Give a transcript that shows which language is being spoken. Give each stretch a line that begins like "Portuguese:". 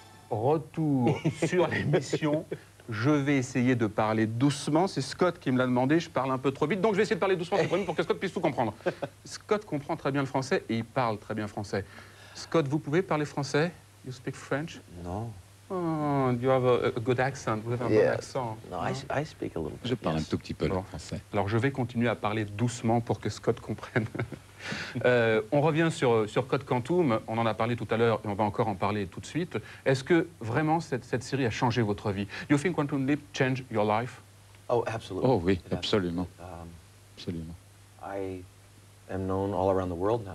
French: Retour sur l'émission. Je vais essayer de parler doucement. C'est Scott qui me l'a demandé. Je parle un peu trop vite. Donc, je vais essayer de parler doucement pour que Scott puisse tout comprendre. Scott comprend très bien le français et il parle très bien français. Scott, vous pouvez parler français?
English: You speak French?
French: Non.
English: Oh, you have a good accent.
French: Vous avez un bon accent.
English: No, I speak a little bit.
French: Je parle un tout petit peu le français. Alors, je vais continuer à parler doucement pour que Scott comprenne. On revient sur Code Quantum. On en a parlé tout à l'heure et on va encore en parler tout de suite. Est-ce que vraiment cette série a changé votre vie?
English: You think Quantum Leap changed your life? Oh, absolutely.
French: Oh oui, absolument. Absolument.
English: I am known all around the world now.